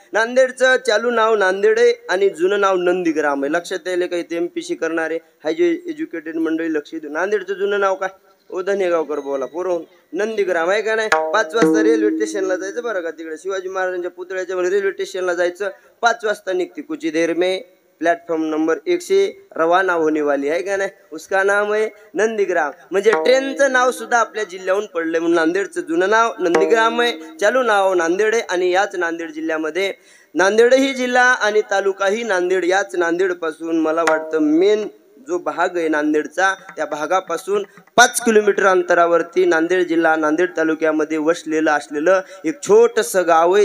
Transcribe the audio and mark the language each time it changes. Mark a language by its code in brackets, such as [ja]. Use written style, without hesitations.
[mr] नांदेडचं चालू नाव नांदेड आहे आणि जुनं नाव नंदीग्राम आहे. लक्षात यायला काही ते MPC करणारे हायजे एज्युकेटेड मंडळी लक्ष देऊ. नांदेडचं जुनं नाव काय? ओ धनेगावकर बोला पुरवून नंदीग्राम आहे का नाही. 5 वाजता रेल्वे स्टेशनला जायचं बरं का. तिकडे शिवाजी महाराजांच्या पुतळ्याच्या रेल्वे स्टेशनला जायचं. 5 वाजता निघते. [hi] कुछ देर में प्लेटफॉर्म नंबर 1 से रवाना होने वाली है [mr] का नाही. [hi] उसका नाम आहे नंदीग्राम. [mr] म्हणजे ट्रेनचं नाव सुद्धा आपल्या जिल्ह्याहून पडलंय म्हणून नांदेडचं जुनं नाव नंदीग्राम आहे. चालू नाव नांदेड आहे. आणि याच नांदेड जिल्ह्यामध्ये नांदेड ही जिल्हा आणि तालुकाही नांदेड. याच नांदेड पासून मला वाटतं मेन जो भाग आहे नांदेडचा त्या भागापासून 5 किलोमीटर अंतरावरती नांदेड जिल्हा नांदेड तालुक्यामध्ये वसलेलं असलेलं एक छोटंसं गाव आहे.